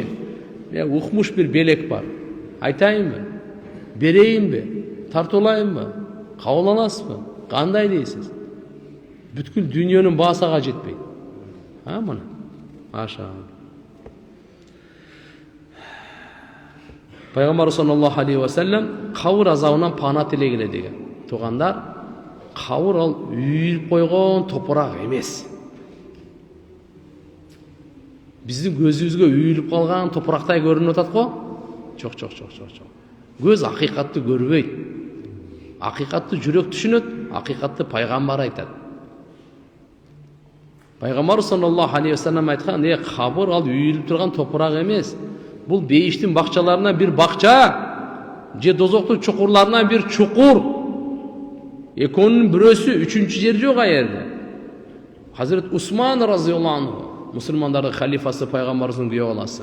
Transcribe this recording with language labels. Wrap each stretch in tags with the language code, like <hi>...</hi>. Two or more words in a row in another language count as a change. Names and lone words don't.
<ky>Укмуш бир белек бар. Айтайынбы? Берейинби? Тартуулайынбы? Кабыл аласызбы? Кандай дейсиз? Бүткүл дүйнөнүн баасага жетпейт. Мына. Аша. Пайгамбар</ky> <ar>صلى الله عليه وسلم</ar> <ky>кабыр азабынан пана тилегиле деген. Тугандар, кабыр ал үйүлүп койгон топурак эмес. Биздин көзүбүзгө үйүлүп калган топурактай көрүнүп атат го? Жок. Көз акыйкатты көрбөйт. Акыйкатты жүрөк түшүнөт, акыйкатты пайгамбар айтат. Пайгамбар</ky> <ar>صلى الله عليه وسلم</ar> <ky>айткан, кабыр ал үйүлүп турган топурак эмес. Бул бейиштин бакчаларынан бир бакча, же дозоктун чукурларынан бир чукур. Экөөнүн бирөөсү, үчүнчү жер жок аерде. Hazret Усман</ky> <ar>رضي الله عنه,</ar> <ky>мусулмандардын халифасы, пайгамбарыбыздын күйөө баласы.</ky>